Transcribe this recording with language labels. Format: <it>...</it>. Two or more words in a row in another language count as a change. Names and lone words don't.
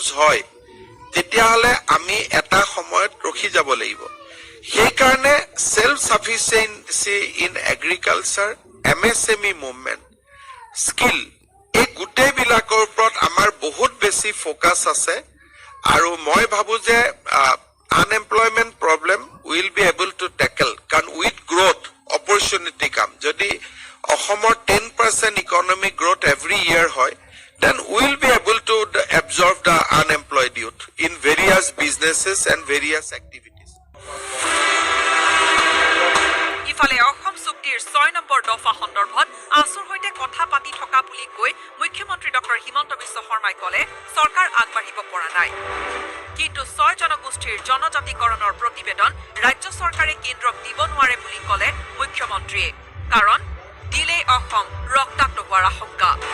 <as>হয় তেতিয়াহ'লে আমি এটা সময়ত ৰখি যাব লাগিব সেইকাৰণে</as> <en>self sufficiency in agriculture MSME movement স্কিল</en> <as>এই গোটেইবিলাকৰ ওপৰত আমাৰ বহুত বেছি ফ'কাছ আছে আৰু মই ভাবো যে</as> <en>unemployment problem will be able to tackle কাৰণ with growth opportunity</en> <as>কাম যদি অসমৰ 10%</as> <en>economic growth every year হয় then we'll be able to absorb the unemployed youth in various businesses and various activities.</en> <as>ইফালে অসম চুক্তিৰ 6 নম্বৰ দফা সন্দৰ্ভত আছুৰ সৈতে কথা পাতি থকা বুলি কৈ মুখ্যমন্ত্ৰী ডক্টৰ হিমন্ত বিশ্ব শৰ্মাই ক'লে চৰকাৰ আগবাঢ়িব পৰা নাই কিন্তু 6 জনগোষ্ঠীৰ জনজাতিকৰণৰ প্ৰতিবেদন ৰাজ্য চৰকাৰে কেন্দ্ৰক দিব নোৱাৰে বুলি ক'লে মুখ্যমন্ত্ৰীয়ে কাৰণ দিলে অসম ৰক্তাক্ত হোৱাৰ আশংকা</as>